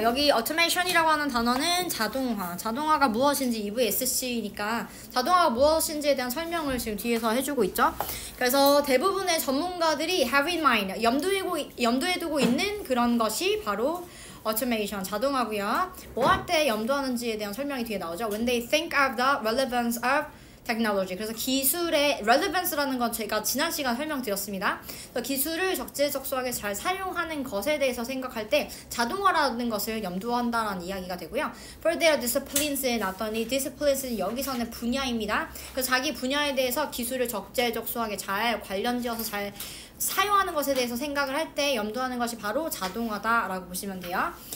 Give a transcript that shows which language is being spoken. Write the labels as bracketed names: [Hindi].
[Korean] 여기 automation이라고 하는 단어는 자동화. 자동화가 무엇인지 EVSC니까 자동화가 무엇인지에 대한 설명을 지금 뒤에서 해주고 있죠. 그래서 대부분의 전문가들이 [English] have in mind, [Korean] 염두에 두고 있는 그런 것이 바로 automation, 자동화고요. 뭐 할 때 염두하는지에 대한 설명이 뒤에 나오죠. [English] When they think of the relevance of technology. [Korean] 그래서 기술의 relevance라는 건 제가 지난 시간 설명드렸습니다. 그래서 기술을 적재적소하게 잘 사용하는 것에 대해서 생각할 때 자동화라는 것을 염두한다라는 이야기가 되고요. [English] For their disciplines [Korean] 에 나왔더니 disciplines는 여기서는 분야입니다. 그래서 자기 분야에 대해서 기술을 적재적소하게 잘 관련지어서 잘 사용하는 것에 대해서 생각을 할 때 염두하는 것이 바로 자동화다라고 보시면 돼요.